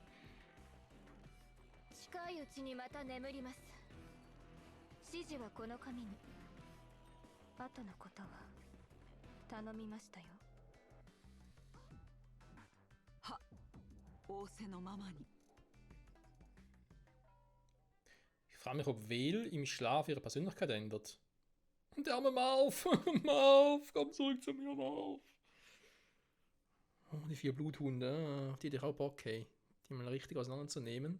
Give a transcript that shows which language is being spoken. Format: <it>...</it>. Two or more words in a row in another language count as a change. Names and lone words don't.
<ja>近いうちにまた眠ります。指示はこの紙に。後のことは頼みましたよ。は、仰せのままに。</ja> <de>Ich frage mich, ob Vel im Schlaf ihre Persönlichkeit ändert. Und der arme Marv, Marv, komm zurück zu mir, Marv. Oh, die 4 Bluthunde, die hätte ich auch Bock, hey. Die mal richtig auseinanderzunehmen.</de>